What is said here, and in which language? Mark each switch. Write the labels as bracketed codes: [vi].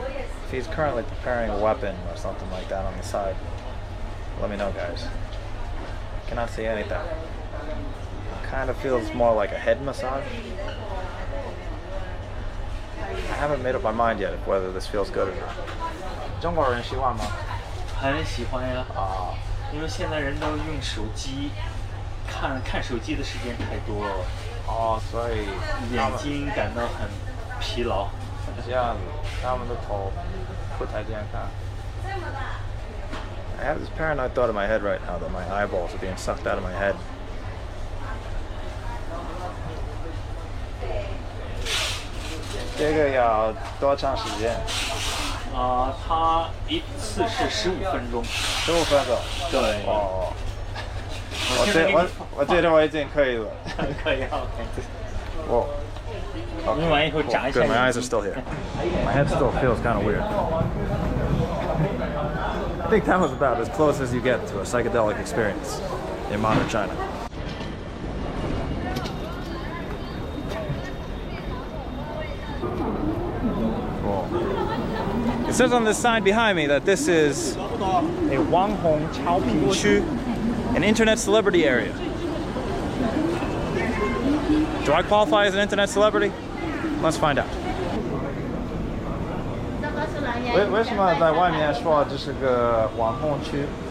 [en] If he's currently preparing a weapon or something like that on the side, let me know, guys. Cannot see anything. Kind of feels more like a head massage. I haven't made up my mind yet whether this feels good or not. [zh] 中国人喜欢吗？很喜欢呀。因为现在人都用手机，看手机的时间太多了，哦，所以眼睛感到很疲劳。这样子，他们的头不太健康。 [en] I have this paranoid thought in my head right now that my eyeballs are being sucked out of my head. [zh] 这个要多长时间？它一次是15分钟。 15分钟。对。哦。我觉得我已经可以了。可以 ，OK。我。用完以后眨一下。 [en] Good, my eyes are still here. My head still feels kind of weird. I think that was about as close as you get to a psychedelic experience in modern China. It says on this sign behind me that this is a Wang Hong Chao Pi Chu, an internet celebrity area. Do I qualify as an internet celebrity? Let's find out. [zh] 为什么在外面说这是个网红区？